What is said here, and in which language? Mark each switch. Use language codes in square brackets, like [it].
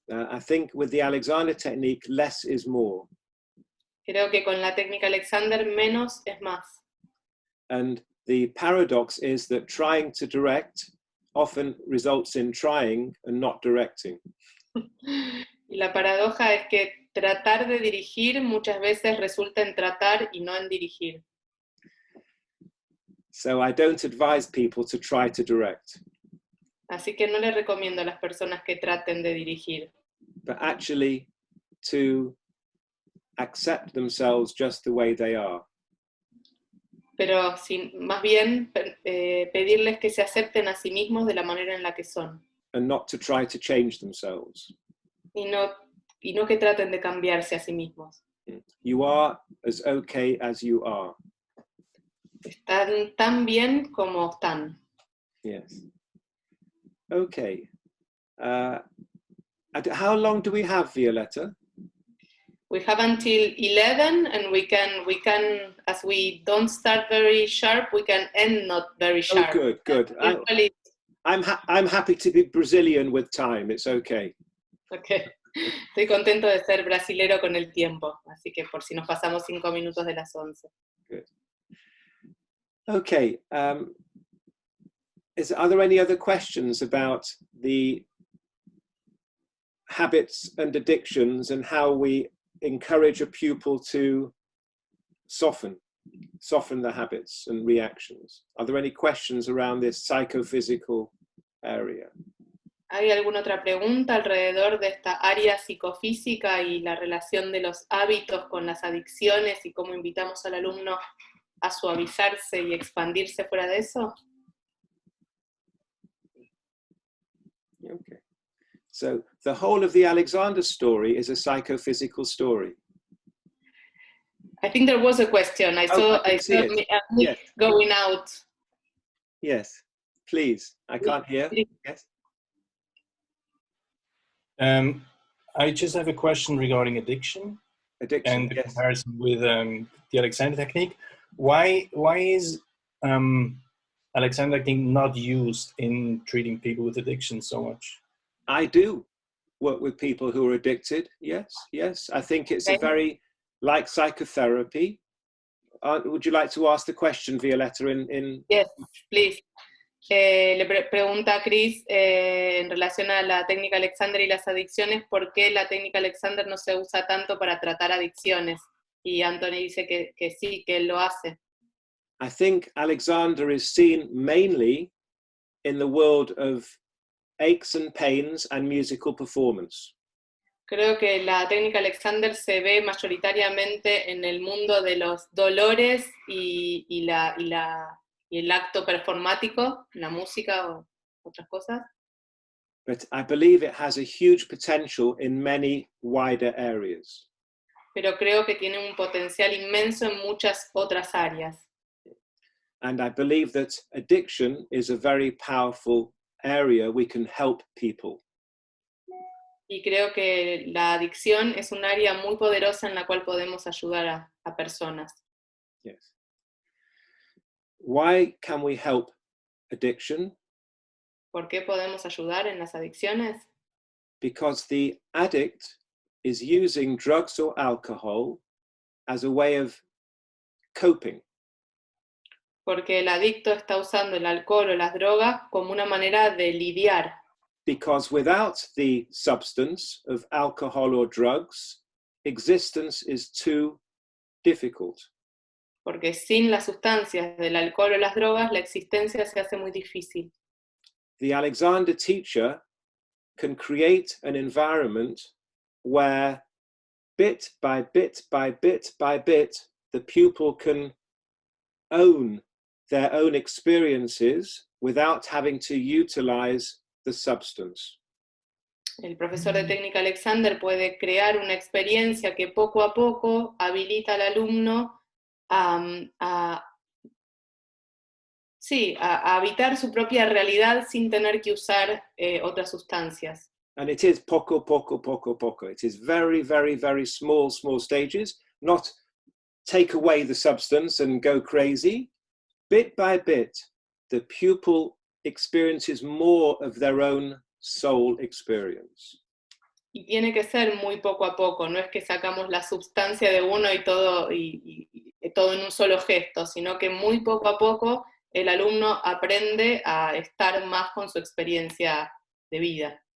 [en] I think with the Alexander technique, less is more. [es] Creo que con la técnica Alexander, menos es más. [en] And the paradox is that trying to direct often results in trying and not directing. [es] Y la paradoja es que tratar de dirigir muchas veces resulta en tratar y no en dirigir. [en] So I don't advise people to try to direct. [es] Así que no les recomiendo a las personas que traten de dirigir. [en] But actually to accept themselves just the way they are. [es] Pero más bien pedirles que se acepten a sí mismos de la manera en la que son. [en] And not to try to change themselves. [es] Y no que traten de cambiarse a sí mismos. [en] You are as okay as you are. [es] Están tan bien como están. [en] Yes. Okay. How long do we have, Violetta? We have until 11, and we can, as we don't start very sharp, we can end not very sharp. Oh, good. I'm happy to be Brazilian with time. It's okay. Okay. [es] Estoy contento de ser brasilero con el tiempo, así que por si nos pasamos 5 minutos de las 11. [en] Good. Okay. Are there any other questions about the habits and addictions and how we encourage a pupil to soften the habits and reactions? Are there any questions around this psychophysical area? [es] ¿Hay alguna otra pregunta alrededor de esta área psicofísica y la relación de los hábitos con las adicciones y cómo invitamos al alumno a suavizarse y expandirse fuera de eso? [en] Okay. So the whole of the Alexander story is a psychophysical story. I think there was a question. I saw Yes. Going out. Yes, please. I can't hear. Yes. I just have a question regarding addiction. Addiction, and the yes. comparison with the Alexander technique. Why is Alexander technique not used in treating people with addiction so much? I do work with people who are addicted. Yes. I think it's a very, like psychotherapy. Would you like to ask the question, Violetta? Yes, please. [es] Le pregunta a Chris en relación a la técnica Alexander y las adicciones, ¿por qué la técnica Alexander no se usa tanto para tratar adicciones? Y Anthony dice que sí, que él lo hace. [en] I think Alexander is seen mainly in the world of aches and pains and musical performance. [es] Creo que la técnica Alexander se ve mayoritariamente en el mundo de los dolores y el acto performático, la música o otras cosas. [en] But I believe it has a huge potential in many wider areas. [es] Pero creo que tiene un potencial inmenso en muchas otras áreas. [en] And I believe that addiction is a very powerful area we can help people. [es] Y creo que la adicción es un área muy poderosa en la cual podemos ayudar a personas. [en] Yes. Why can we help addiction? [es] ¿Por qué podemos ayudar en las adicciones? [en] Because the addict is using drugs or alcohol as a way of coping. [es] Porque el adicto está usando el alcohol o las drogas como una manera de lidiar. [en] Because without the substance of alcohol or drugs, existence is too difficult. [es] Porque sin las sustancias del alcohol o las drogas, la existencia se hace muy difícil. [en] The Alexander teacher can create an environment where bit by bit by bit by bit, the pupil can own their own experiences without having to utilize the substance. [es] El profesor de técnica Alexander puede crear una experiencia que poco a poco habilita al alumno a habitar su propia realidad sin tener que usar otras sustancias. [en] And it is [es] poco, poco, poco, poco. [en] It is very, very, very small, small stages. Not take away the substance and go crazy. Bit by bit, the pupil experiences more of their own soul experience. [es] Y tiene que ser muy poco a poco, no es que sacamos la sustancia de uno y todo en un solo gesto, sino que muy poco a poco el alumno aprende a estar más con su experiencia de vida.